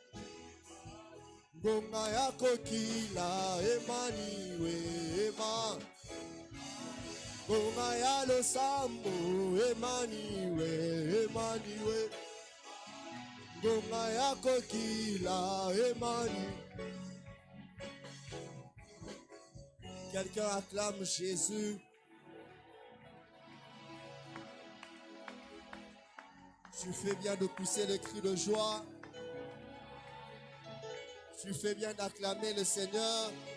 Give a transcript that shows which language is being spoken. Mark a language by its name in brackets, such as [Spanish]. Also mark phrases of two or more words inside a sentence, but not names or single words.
[Lingala] Nonga ya kokila, Emmanuel, Emmanuel. Nonga ya lo sambo, Emmanuel, Emmanuel. Nonga ya kokila, Emmanuel. [French] Quelqu'un acclame Jésus. Tu fais bien de pousser les cris de joie. Tu fais bien d'acclamer le Seigneur.